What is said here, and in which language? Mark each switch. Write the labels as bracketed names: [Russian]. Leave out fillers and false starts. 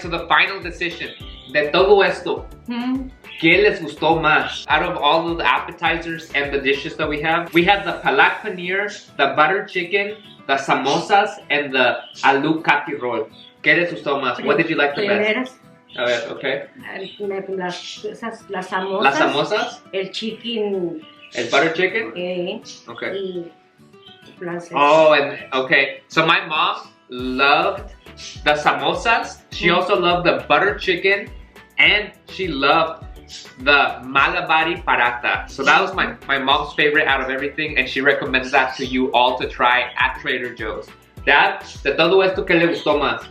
[English] So the final decision. [Spanish] De todo esto, ¿qué les gustó más? [English] Out of all of the appetizers and the dishes that we have the Palak Paneer, the butter chicken, the samosas, and the aloo kati roll. [Spanish] ¿Qué les gustó más? [English] What did you like the best? [Spanish] Primeras, A ver, okay. las samosas. Las samosas, El chicken. el butter chicken. Okay. Y francés. [English] Oh, and okay. So my mom loved the samosas. She also loved the butter chicken, and she loved the Malabari paratha. So that was my mom's favorite out of everything, and she recommends that to you all to try at Trader Joe's. [Spanish] Dad, de todo esto, ¿qué le gustó más?